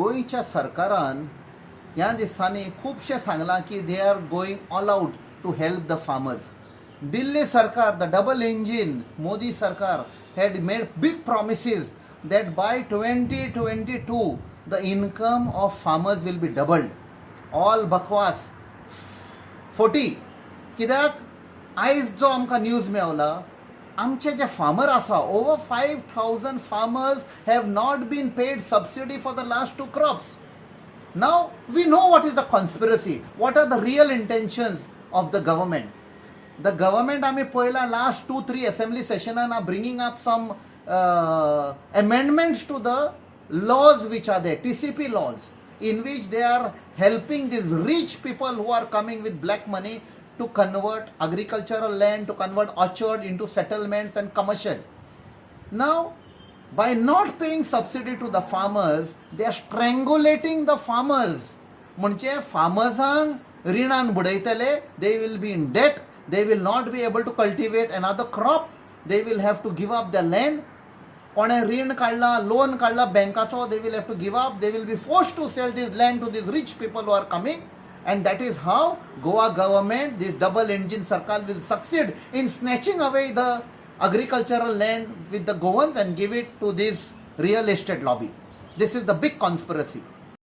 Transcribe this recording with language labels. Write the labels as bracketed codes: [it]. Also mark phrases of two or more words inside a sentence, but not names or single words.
[kok] दिल्लीच्या सरकारान ह्या दिसांनी खुबशें सांगलां की [en] they are going all out to help the farmers. दिल्ली सरकार, the double engine मोदी सरकार had made big promises that by 2022 the income of farmers will be doubled. All bakwas 40. [kok] कित्याक आयज जो आमकां न्यूज मेवला, आमचे जे फार्मर आसा, [en] over 5,000 farmers have not been paid subsidy for the last 2 crops. Now we know what is the conspiracy, what are the real intentions of the government. The government [kok] आमी पळयला [en] last 2-3 assembly sessionan are bringing up some amendments to the laws which are there, TCP laws, in which they are helping these rich people who are coming with black money to convert agricultural land, to convert orchard into settlements and commercial. Now, by not paying subsidy to the farmers, they are strangulating the farmers. [kok] म्हणजे फार्मर्सांक रिणान बुडयतले, [en] they will be in debt, they will not be able to cultivate another crop, they will have to give up their land. [kok] कोणे रीण काढला, लोन काढला बँकाचो, [en] they will have to give up, they will be forced to sell this land to these rich people who are coming. And that is how Goa government, this double engine Sarkar, will succeed in snatching away the agricultural land with the Goans and give it to this real estate lobby. This is the big conspiracy.